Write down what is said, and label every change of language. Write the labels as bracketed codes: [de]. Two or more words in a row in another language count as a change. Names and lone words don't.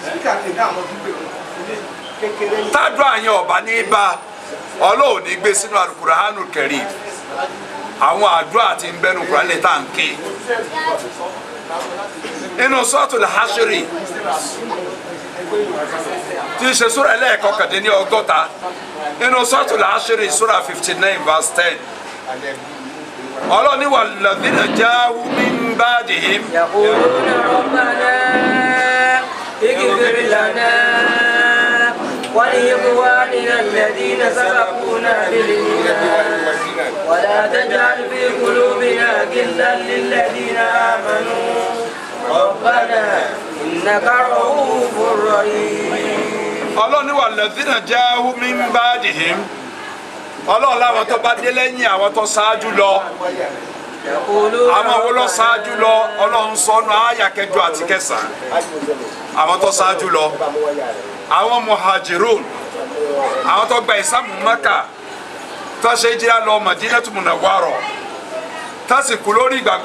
[yo] tá dọ́ àyẹn ọ̀bà ní bá Ọlọ́run ní gbé sínú Al-Qur'anul Karim àwọn àdúrà tí ń bẹnu Kùránì tá ń ké inú Suratul Hashri tí í ṣe sura ẹlẹ́ẹ̀kọkàndínní ọgọ́ta inú Suratul Hashri sura 59 verse 10 Ọlọ́run ní [ar] والذين جاءوا من بعدهم يقولون ربنا اغفر لنا ولإخواننا الذين سبقونا بالإيمان ولا تجعل في قلوبنا غلا للذين آمنوا ربنا إنك رءوف رحيم. [yo] Ọlọ́run ní [ar] والذين جاءوا من بعدهم [yo] Ọlọ́run láwọn tó bá dé lẹ́yìn àwọn tó ṣáájú lọ àwọn wo lọ ṣáájú lọ Ọlọ́run sọnù àyà 8 àti 9 àwọn tó ṣáájú lọ àwọn muhajirun àwọn tó gba ìsàmù Mẹ́kà tó ṣe hijira lọ Madinatul Munawwara tó sì kú lórí ìgbàgbọ́